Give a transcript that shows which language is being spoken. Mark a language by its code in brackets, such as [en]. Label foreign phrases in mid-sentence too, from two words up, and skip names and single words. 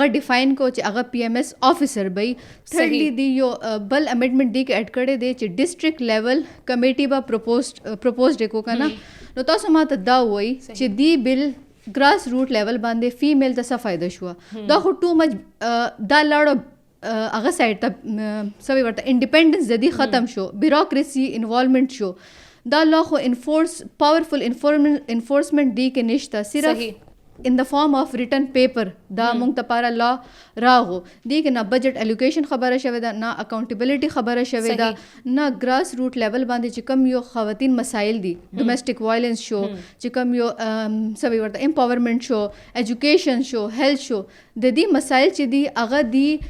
[ps] ډیفاین کو چې هغه [en] PMS officer by thirdly [ps] دی یو بل امندمنٹ دی کې ایڈ کړی دی چې [en] district level committee [ps] با پروپوزډ کو کنه نو تاسو ماته دا وای چې دی بل [en] grass root level [ps] باندې فیمیل ته څه فائدہ شو دا خو [en] too much [ps] دا لاړو هغه سایډ ته سوي ورته انډیپندنس د دې ختم شو [en] bureaucracy involvement [ps] شو دا لا خو [en] powerful enforcement [ps] دی کې نشته صرف [en] in the form of written paper [ps] دا مونږ ته پاره لا راغو دی کې نه [en] budget allocation [ps] خبره شوی ده نه اکاونټیبلټي خبره شوی ده نه [en] grass root level [ps] باندې چې کم یو خواتین مسایل دي [en] domestic violence [ps] شو چې کم یو سوي ورته امپاورمنٹ شو ایجوکیشن شو هیلث شو د دې مسایل چې دی هغه دی